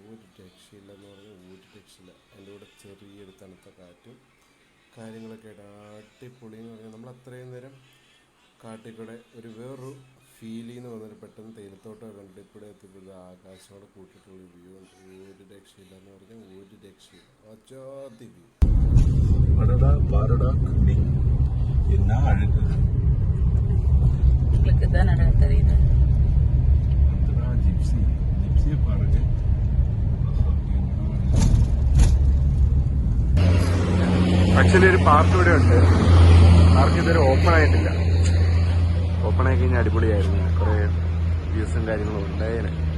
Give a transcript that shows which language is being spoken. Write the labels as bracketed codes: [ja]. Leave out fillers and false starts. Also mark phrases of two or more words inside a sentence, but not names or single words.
[ml] ഒരു രക്ഷയില്ല എന്ന് പറഞ്ഞാൽ ഒരു രക്ഷയില്ല. അതിൻ്റെ കൂടെ ചെറിയൊരു തണുത്ത കാറ്റും കാര്യങ്ങളൊക്കെ ആയിട്ട് അടിപൊളി എന്ന് പറഞ്ഞാൽ നമ്മൾ അത്രയും നേരം കാട്ടിക്കൂടെ ഒരു വേറൊരു ഫീലിന്ന് വന്നിട്ട് പെട്ടെന്ന് തേയിലത്തോട്ടം കണ്ടിട്ട് ഇവിടെ എത്തിയത് ആകാശത്തോടെ കൂട്ടിയിട്ടുള്ള വ്യൂ ഉണ്ട്. ഒരു രക്ഷയില്ല എന്ന് പറഞ്ഞാൽ ഒരു രക്ഷയില്ല. അജാതി വ്യൂ. [ta] என்ன அழகு. உங்களுக்கு தான் அழகு தெரியுது. [ml] ജിപ്സിയെ பாருங்க. ആക്ച്വലി ഒരു പാർക്ക് ഇവിടെ ഉണ്ട്. പാർക്ക് ഇതുവരെ ഓപ്പൺ ആയിട്ടില്ല. ഓപ്പൺ ആയി കഴിഞ്ഞാൽ അടിപൊളിയായിരുന്നു. കുറെ വ്യൂസും കാര്യങ്ങളും ഉണ്ടായേനെ.